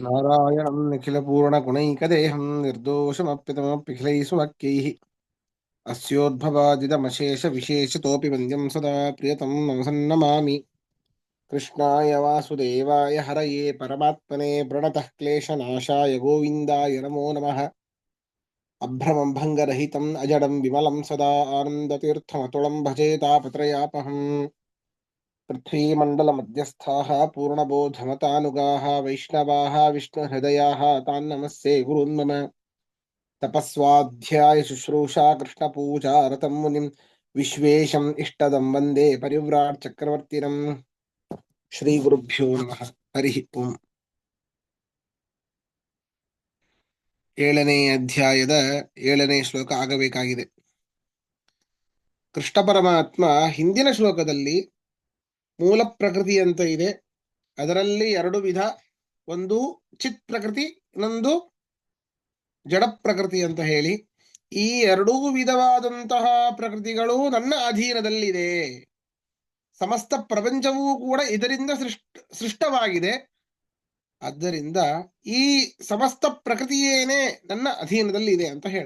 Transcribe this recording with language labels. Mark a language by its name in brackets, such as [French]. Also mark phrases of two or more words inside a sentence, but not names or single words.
[Sanskrit] नारायणं निखिल पूर्ण गुणैकदेहं निर्दोषमप्यतमप्यखिलैः सुवाक्यैः अस्योद्भवादिदमशेष विशेषतोपि वन्द्यं सदा प्रियतं नमसन्नमामि. कृष्णाय वासुदेवाय हरये परमात्मने प्रणतः क्लेशनाशाय गोविन्दाय नमो नमः. अभ्रमं भङ्गरहितं अजडं विमलं सदा आनन्दतीर्थमतुळं भजे तापत्रयापहं. पृथ्वीमण्डलमध्यस्थाः पूर्णबोधमतानुगाः वैष्णवाः विष्णुहृदयाः तान् नमस्ये गुरून् मम. तपस्वाध्याय शुश्रूषा कृष्णपूजा रतं मुनिं विश्वेशम् इष्टदं वन्दे परिव्राट् चक्रवर्तिनम्. श्रीगुरुभ्यो नमः. हरिः ओम्. [Kannada] 7ನೇ ಅಧ್ಯಾಯದ 7ನೇ ಶ್ಲೋಕ ಆಗಬೇಕಾಗಿದೆ. ಕೃಷ್ಣ ಪರಮಾತ್ಮ ಹಿಂದಿನ ಶ್ಲೋಕದಲ್ಲಿ ಮೂಲ ಪ್ರಕೃತಿ ಅಂತ ಇದೆ, ಅದರಲ್ಲಿ 2 ವಿಧ, ಒಂದು ಚಿತ್ ಪ್ರಕೃತಿ, ಇನ್ನೊಂದು ಜಡ ಪ್ರಕೃತಿ ಅಂತ ಹೇಳಿ, ಈ 2 ವಿಧವಾದಂತಹ ಪ್ರಕೃತಿಗಳು ನನ್ನ ಅಧೀನದಲ್ಲಿದೆ, ಸಮಸ್ತ ಪ್ರಪಂಚವೂ ಕೂಡ ಇದರಿಂದ ಸೃಷ್ಟವಾಗಿದೆ, ಆದ್ದರಿಂದ ಈ ಸಮಸ್ತ ಪ್ರಕೃತಿಯೇನೆ ನನ್ನ ಅಧೀನದಲ್ಲಿ ಇದೆ ಅಂತ ಹೇಳಿದ.